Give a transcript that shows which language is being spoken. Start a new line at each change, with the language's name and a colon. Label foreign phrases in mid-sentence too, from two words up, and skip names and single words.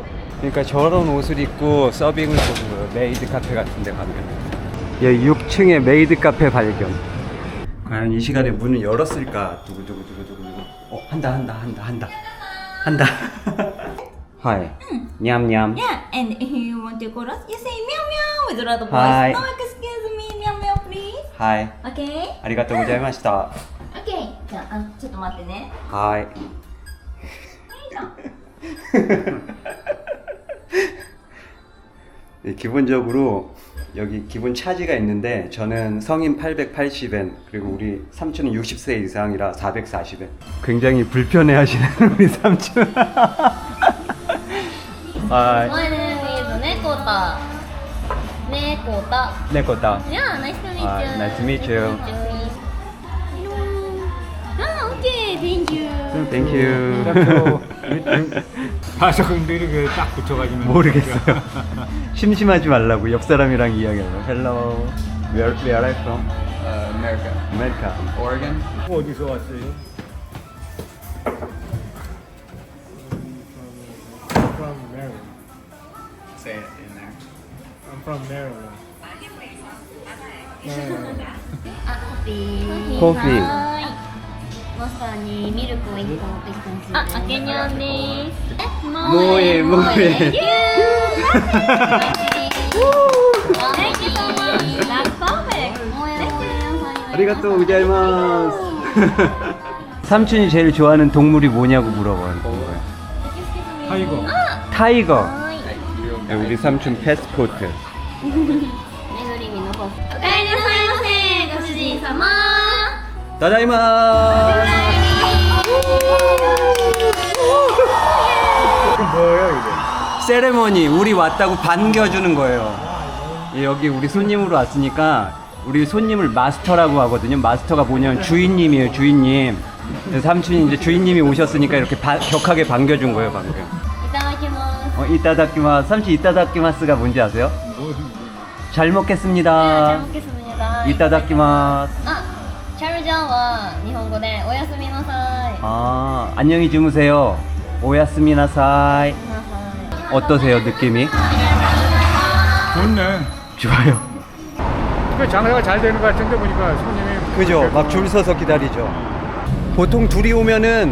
Korean: 그러니까 저런 옷을 입고 서빙을 보는 거예요. 메이드 카페 같은 데 가면. 여기 6층에 메이드 카페 발견. 과연 이 시간에 문을 열었을까? 두구두구두구두구. 한다.
English: Hi. 냠냠. Yeah, and if you want to chorus, you say meow meow with a lot of Hi. voice. No, excuse me, meow meow please. Hi. Okay?
Japanese: ありがとうございました。
English: Okay.
Japanese: じゃあ、ちょっと待ってね。
English: Hi.
Japanese: はいじゃん。
Korean: 네, 기본적으로 여기 기본 차지가 있는데 저는 성인 880엔 그리고 우리 삼촌은 60세 이상이라 440엔. 굉장히 불편해하시는 우리 삼촌.
English: Hi. My name is Nekota. Nekota.
Korean: 네코다.
English: Yeah, nice to meet Hi, you. nice to meet you. Ah, okay, thank you. Thank you.
Korean: 가서 근데 이렇게 딱 붙여가지고. 모르겠어요. 심심하지 말라고 옆 사람이랑 이야기해요.
English: Hello. Where are you from? America. America. Oregon.
Korean: 어디서 왔어요?
English: From Maryland. Say it in there. I'm from Maryland. Coffee.
Japanese: マスターにミルクを1個持ってきたんですよ。あ、あけにゃんです。もうええもうええ
English: Thank you so much. That's perfect.
Japanese: ありがとうございます.
Korean: 삼촌이 제일 좋아하는 동물이 뭐냐고 물어보는 거예요. 타이거. 타이거. 네, 우리 삼촌 패스포트.
Japanese: 巡り身の方おかえりなさいませご主人様 다다이마스.
Korean: 이게 뭐예요 이게? 세레머니 우리 왔다고 반겨주는 거예요. 여기 우리 손님으로 왔으니까 우리 손님을 마스터라고 하거든요. 마스터가 뭐냐면 주인님이에요, 주인님. 그래서 삼촌이 이제 주인님이 오셨으니까 이렇게 격하게 반겨준 거예요, 방금.
Japanese: いただきます 이따다키마스.
Korean: 삼촌 이따다키마스가 뭔지 아세요? 잘 잘 먹겠습니다. 먹겠습니다 이따다키마스.
Japanese: あチャルジャンは日本語でおやすみなさい
Korean: 아, 안녕히 주무세요. 오야스미나사이. 어떠세요, 느낌이? 좋네. 좋아요. 그 장사가 잘 되는 것 같은데 보니까 손님이 그죠? 막 줄 서서 기다리죠. 보통 둘이 오면은